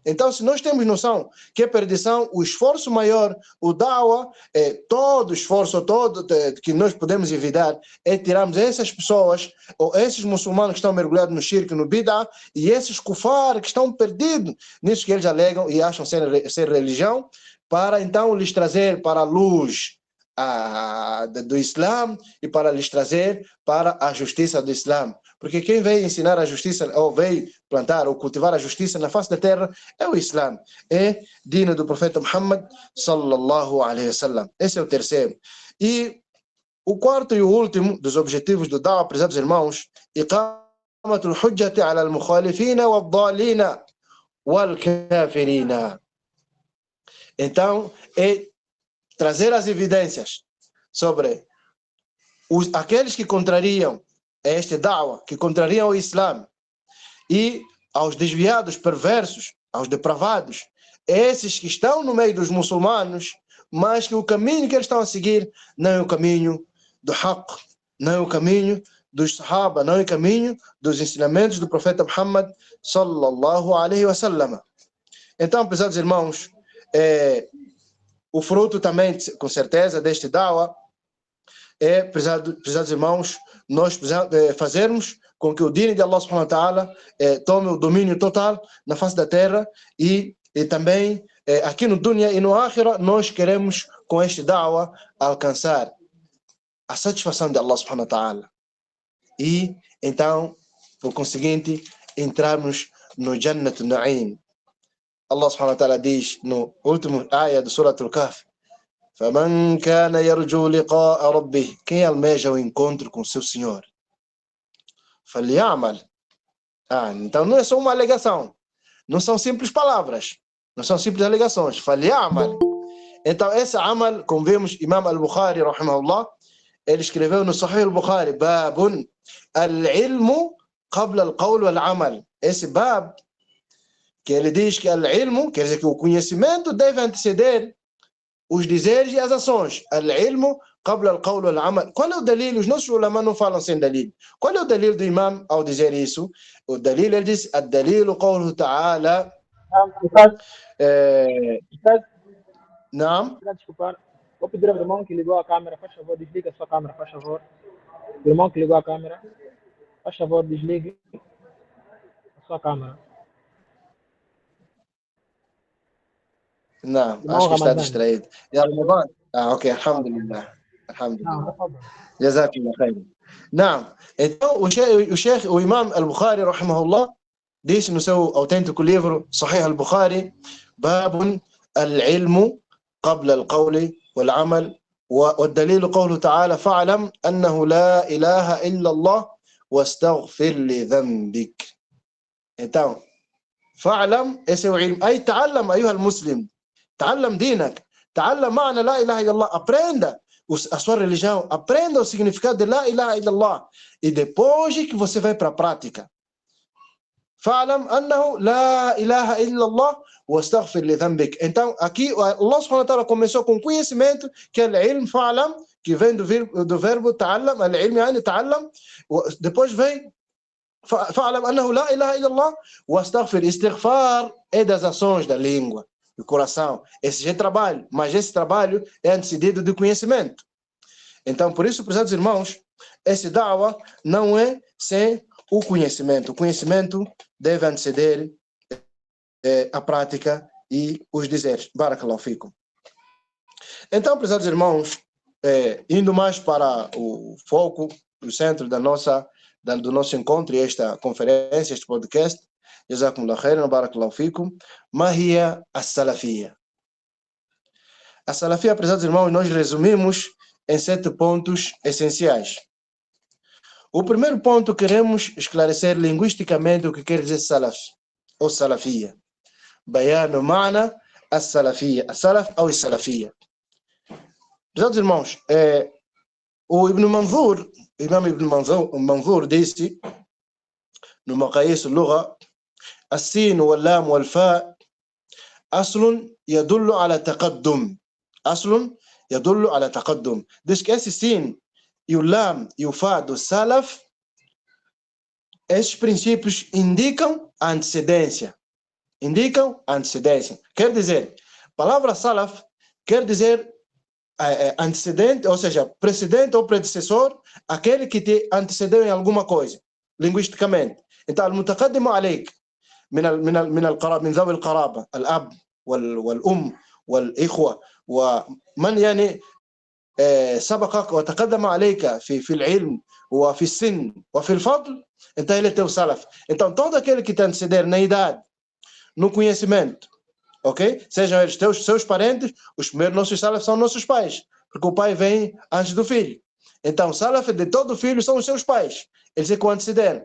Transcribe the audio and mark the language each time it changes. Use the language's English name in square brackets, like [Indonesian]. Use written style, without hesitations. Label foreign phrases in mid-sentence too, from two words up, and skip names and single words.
[Portuguese] Então, se nós temos noção que é perdição, o esforço maior, o Da'wah, todo esforço, todo que nós podemos evitar, é tirarmos essas pessoas, ou esses muçulmanos que estão mergulhados no shirk, no bid'ah, e esses kufar que estão perdidos nisso que eles alegam e acham ser religião, para então lhes trazer para a luz do Islã e para lhes trazer para a justiça do Islã. Porque quem veio ensinar a justiça, ou veio plantar ou cultivar a justiça na face da terra, é o Islã. É dina do profeta Muhammad [Arabic] sallallahu alaihi wasallam. [Portuguese] Esse é o terceiro. E o quarto e o último dos objetivos do Da'wah, prezados irmãos, [Arabic] إقامة الحجة على المخالفين والضالين والكافرين. [Portuguese] Então, é trazer as evidências sobre aqueles que contrariam este Da'wah, que contrariam o Islã, e aos desviados, perversos, aos depravados, esses que estão no meio dos muçulmanos, mas que o caminho que eles estão a seguir não é o caminho do Haqq, não é o caminho dos Sahaba, não é o caminho dos ensinamentos do profeta Muhammad [Arabic] sallallahu alaihi wasallam. [Portuguese] Então, prezados irmãos, o fruto também, com certeza, deste Da'wah é, prezados irmãos, nós precisamos fazermos com que o dino de [Arabic] Allah subhanahu wa ta'ala [Portuguese] tome o domínio total na face da terra e também aqui no dunya e no akhira nós queremos com este Da'wah alcançar a satisfação de [Arabic] Allah subhanahu wa ta'ala [Portuguese] e então, por conseguinte, entrarmos no [Arabic] Jannat Na'im. الله سبحانه وتعالى [Portuguese] diz no último [Arabic] ayah do Surah Al-Kahf: فَمَنْ كَانَ يَرْجُو لِقَاءَ رَبِّهِ. [Portuguese] Quem almeja o encontro com seu Senhor, فَلْيَعْمَلْ. Então não é só uma alegação, não são simples palavras, não são simples alegações. فَلْيَعْمَلْ. Então esse amal, como vemos, Imam Al-Bukhari rahimahullah, ele escreveu no [Arabic] Sahih Al-Bukhari: بَابٌ الْعِلْمُ قَبْلَ الْقَوْلِ وَالْعَمَلِ. [Portuguese] Esse bab, que ele diz que al-ilmu, quer dizer que o conhecimento deve anteceder os dizeres e as ações. [Arabic] العلم قبل القول والعمل. [Portuguese] Qual é o dalil? Os nossos ulama não falam sem dalil. Qual é o dalil do imam ao dizer isso? O dalil, ele diz: [Arabic] الدليل قوله تعالى. [Portuguese] Não. Desculpa, vou pedir ao irmão que ligou a câmera, faz favor, desliga a sua câmera, faz favor. O irmão que ligou a câmera, faz favor, desligue a sua câmera. Não, acho que está distraído. [Arabic] Ok, alhamdulillah. Alhamdulillah. جزاك الله خير. [Portuguese] Não, então o Imam Al-Bukhari rahimahullah disse no seu autêntico livro [Arabic] Sahih Al-Bukhari: باب العلم قبل القول والعمل والدليل قوله تعالى فاعلم أنه لا إله إلا الله واستغفر لذنبك. [Portuguese] Então, فاعلم esse é o ilm. [Arabic] Aí تعلم أيها المسلم. تعلم دينك. تعلم معنى لا إله إلا الله. [Portuguese] Aprenda a sua religião. Aprenda o significado de [Arabic] لا إله إلا الله. [Portuguese] E depois que você vai para a prática. [Arabic] فاعلم أنه لا إله إلا الله واستغفر لذنبك. [Portuguese] Então, aqui [Arabic] Allah subhanahu wa ta'ala [Portuguese] começou com conhecimento, que é o ilm, fa'lam, que vem do verbo ta'allam, [Arabic] al-ilm yani ta'allam. [Portuguese] Depois vem [Arabic] فاعلم أنه لا إله إلا الله واستغفر. [Portuguese] Istighfar é das ações da língua, do coração. Esse é trabalho, mas esse trabalho é antecedido de conhecimento. Então, por isso, prezados irmãos, esse da'wah não é sem o conhecimento. O conhecimento deve anteceder a prática e os dizeres. [Arabic] بارك الله فيكم. [Portuguese] Então, prezados irmãos, indo mais para o foco, o centro do nosso encontro e esta conferência, este podcast, [Arabic] جزاكم الله خيرا، بارك الله فيكم, ما هي السلفية. [Portuguese] A salafia, prezados irmãos, nós resumimos em 7 pontos essenciais. O primeiro ponto, queremos esclarecer linguisticamente o que quer dizer salaf, ou salafia. [Arabic] بيان معنى السلفية. السلف أو السلفية. [Portuguese] Prezados irmãos, o Imam Ibn Manzur disse, no [Arabic] Maqayis al-Lugha, السين واللام والفاء أصل يدل على تقدم. أصل يدل على تقدم. [Portuguese] Diz que esse sin e o lam e o fa do salaf, esses princípios indicam a antecedência. Indicam a antecedência. Quer dizer, a palavra salaf quer dizer antecedente, ou seja, precedente ou predecessor, aquele que te antecedeu em alguma coisa, linguisticamente. Então, [Arabic] المتقدم عليك من ذوي القرابة الأب والأم والإخوة ومن يعني سبقك وتقدم عليك في العلم وفي السن وفي الفضل, [Portuguese] então ele é teu salaf. Então todo aquele que te anteceder na idade, no conhecimento, ok? Sejam eles seus parentes, os primeiros nossos salaf são nossos pais, porque o pai vem antes do filho. Então salaf de todo filho são os seus pais, eles é que o antecederam.